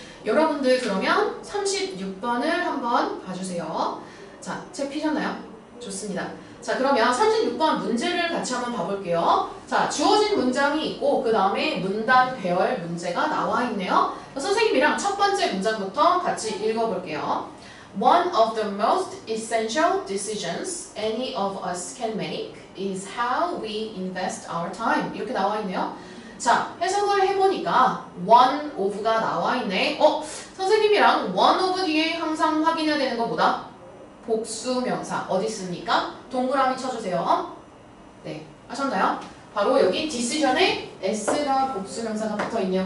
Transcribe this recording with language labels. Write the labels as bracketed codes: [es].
[ko] 여러분들 그러면 36번을 한번 봐주세요. 자, 책 피셨나요? 좋습니다. 자, 그러면 36번 문제를 같이 한번 봐볼게요. 자, 주어진 문장이 있고 그 다음에 문단 배열 문제가 나와 있네요. 선생님이랑 첫 번째 문장부터 같이 읽어볼게요. [en] One of the most essential decisions any of us can make is how we invest our time. [ko] 이렇게 나와 있네요. 자, 해석을 해보니까 one of가 나와 있네. 선생님이랑 one of 뒤에 항상 확인해야 되는 거 뭐다? 복수명사. 어디 있습니까? 동그라미 쳐주세요. 네, 하셨나요? 바로 여기 decision에 s가 복수명사가 붙어있네요.